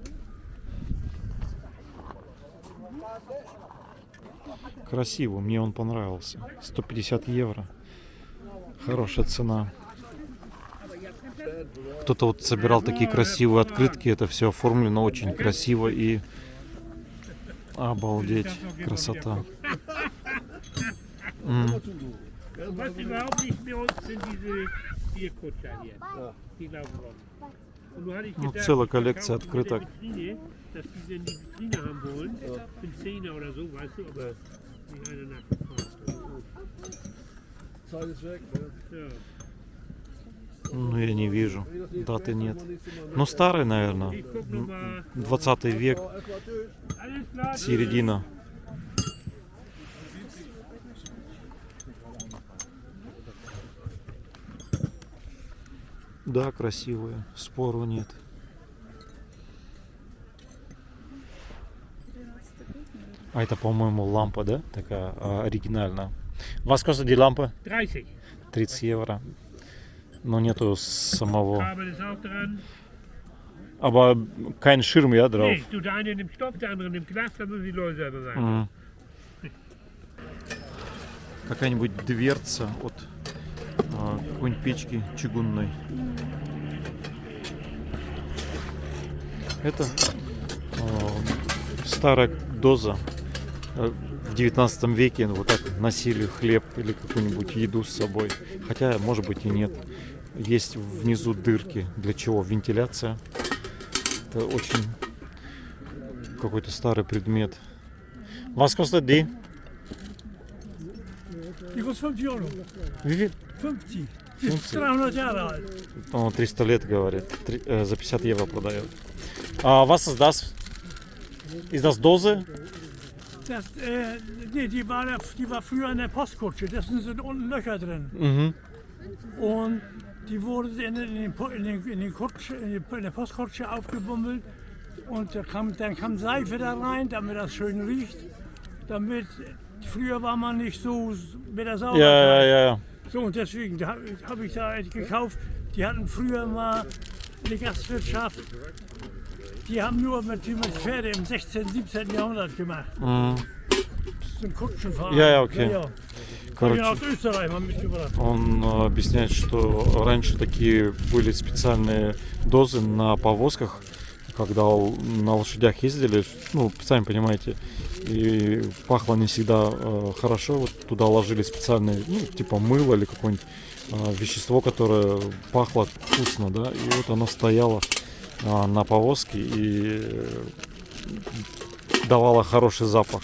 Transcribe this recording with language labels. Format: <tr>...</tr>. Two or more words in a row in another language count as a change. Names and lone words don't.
<ru>Красиво, мне он понравился. 150 евро. Хорошая цена. Кто-то вот собирал такие красивые открытки. Это все оформлено очень красиво и... Обалдеть, красота.</ru> <de>Was überhaupt nicht mehr uns sind diese Bierkutscher hier. Die laufen rum. Und nun hatte ich</de> <ru>Ну,</ru> <de>gedacht,</de> <ru>целая</ru> <de>ich</de> <ru>коллекция</ru> <de>verkaufe mit der</de> <ru>открыток.</ru> <de>Vitrine, dass die sie in die Vitrine haben wollen. Für einen Zehner oder so, weißt du, aber nicht einer nachgefragt. Zeit ist weg, ne? Ja.</de> <ru>Ну, я не вижу. Даты нет. Ну, старый, наверное.</ru> <de>Ich guck noch mal.</de> <ru>20 век,</ru> <de>Alles klar.</de> <ru>середина. Да, красивые, спору нет. А это, по-моему, лампа, да? Такая оригинальная.</ru> <de>Was kostet die Lampe? 30.</de> <ru>30 евро. Но нету самого.</ru> <de>Kabel ist auch dran. Aber kein Schirm, ja, drauf. Nee, tut der eine nimmt Stoff, der andere nimmt Glas, dann müssen die Leute selber sein. Мгм.</de> <ru>Какая-нибудь дверца от какой-нибудь печки чугунной. Это старая доза. В 19 веке вот так носили хлеб или какую-нибудь еду с собой. Хотя, может быть, и нет. Есть внизу дырки. Для чего? Вентиляция. Это очень какой-то старый предмет.</ru> <de>Was kostet die? Die kostet 50 Euro. Wie viel? 50. 50. 300 Jahre alt.</de> <ru>Он 300 лет, говорит. За 50 евро продает.</ru> <de>А was ist das? Ist das Dose? Das, nee, die war früher in der Postkutsche. Da sind unten Löcher drin. Mhm. Und die wurde in der Postkutsche aufgebummelt. Und dann kam Seife da rein, damit das schön riecht. Früher war man nicht so mit der Sauberkeit. Ja. So, und deswegen habe ich da gekauft. Die hatten früher mal eine Gastwirtschaft. Die haben nur mit Pferde im 16., 17. Jahrhundert gemacht. Мгм. Zum Kutschenfahren. Ja, okay. Ja.</de> <ru>Короче,</ru> <de>Aus Österreich mal mitgebracht.</de> <ru>он объясняет, что раньше такие были специальные дозы на повозках, когда на лошадях ездили, ну, сами понимаете, и пахло не всегда хорошо. Вот туда ложили специальные, ну, типа мыло или какое-нибудь вещество, которое пахло вкусно, да, и вот оно стояло на повозке и давало хороший запах.</ru>